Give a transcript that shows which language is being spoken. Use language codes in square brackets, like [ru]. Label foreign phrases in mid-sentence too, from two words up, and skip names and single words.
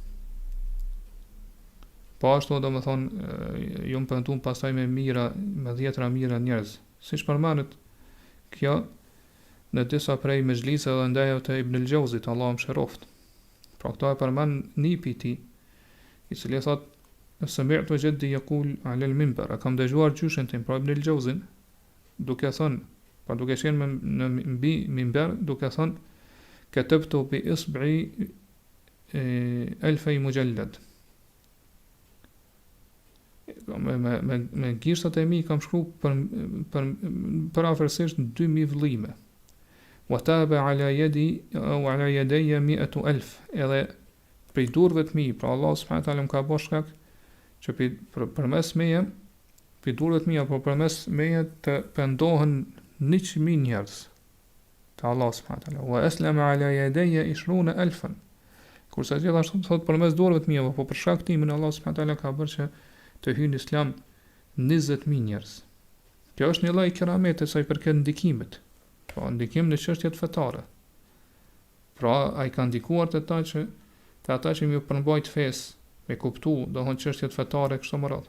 [sq] Po ashtu do të thonë ju pendu pastaj me 10 mira njerëz. Siç përmendet kjo në disa prej mezhliseve dhe ndajave të Ibn al-Jawzit, Allahu mëshiroft. Pra këto e përmend nipi i tij, i cili thot [ar] سمعت جدي يقول على المنبر, [sq] kam dëgjuar gjyshin tim, pra Ibn al-Jawzin, duke thënë, pa duke qenë në mbi minber, duke thënë [ar] كتبت بإصبعي 1000 مجلد. [sq] Me gishtat e mi kam shkruar për afërsisht 2000 vëllime. [ar] وتاب على يدي أو على يدي 100,000, [sq] edhe prej durve të mi, pra Allah [ar] سبحانه تعالى [sq] më ka bërë shkak që përmes meje, prej durve të mia, apo përmes meje të pendohen 100,000 njerëz te Allah [ar] سبحانه تعالى. وأسلم على يدي 20,000. [sq] Kurse gjithashtu thot përmes durve të mia, apo për shkak të timin Allah [ar] سبحانه تعالى [sq] ka bërë që të hyjnë në islam 20,000 njerëz. Kjo është një lloj keramete sa i përket ndikimit. Pra ndikim në çështjet fetare. Pra ai ka ndikuar te ata që më përmbajt fesë, me kuptu, do thonë çështjet fetare kështu më radh.